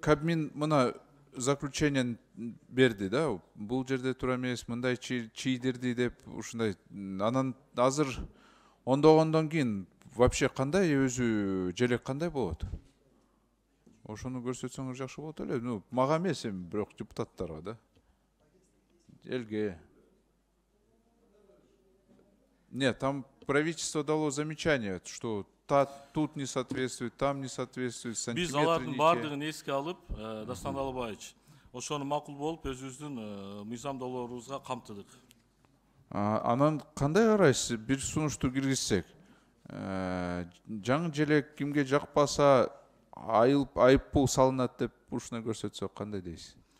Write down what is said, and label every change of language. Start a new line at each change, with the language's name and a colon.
Kyrgyz: Кабмин мына заключениен берди да, бул жерде туура эмес, мындай чийдирди деп ушундай. Анан азыр ондогондон кийин вообще кандай өзү желек кандай болот? Ошону көрсөтсөңүз жакшы болот эле. Ну, мага эмес эми, бирок депутаттарга да. Элге.
Russian: Нет, там правительство дало замечание, что тут не соответствует, там не соответствует,
Kyrgyz: Биз алардын бардыгын эске алып, Дастан Далбаевич, ошону макул болуп өзүбүздүн мыйзам долбоорубузга камтыдык. Анан кандай карайсыз, бир сунушту киргизсек, жаңы желек кимге жакпаса айыппул салынат деп ушуну көрсөтсөк кандай дейсиз?